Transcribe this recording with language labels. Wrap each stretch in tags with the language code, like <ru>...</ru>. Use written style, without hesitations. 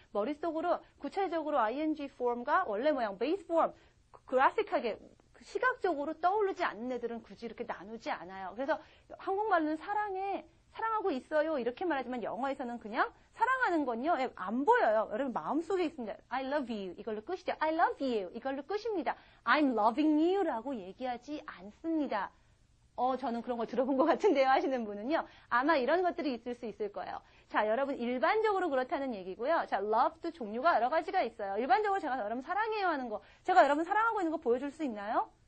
<ko>머릿속으로 구체적으로 ing form과 원래 모양, base form, 그래픽하게 시각적으로 떠오르지 않는 애들은 굳이 이렇게 나누지 않아요. 그래서 한국말로는 사랑하고 있어요 이렇게 말하지만 영어에서는 그냥 사랑하는 건요 안 보여요. 여러분 마음속에 있습니다.</ko> <en>I love you</en> <ko>이걸로 끝이죠. I love you 이걸로 끝입니다.</ko> <en>I'm loving you</en> <ko>라고 얘기하지 않습니다. 저는 그런 걸 들어본 것 같은데요 하시는 분은요. 아마 이런 것들이 있을 수 있을 거예요. 자, 여러분 일반적으로 그렇다는 얘기고요. 자, love도 종류가 여러 가지가 있어요. 일반적으로 제가 여러분 사랑해요 하는 거, 제가 여러분 사랑하고 있는 거 보여줄 수 있나요?</ko>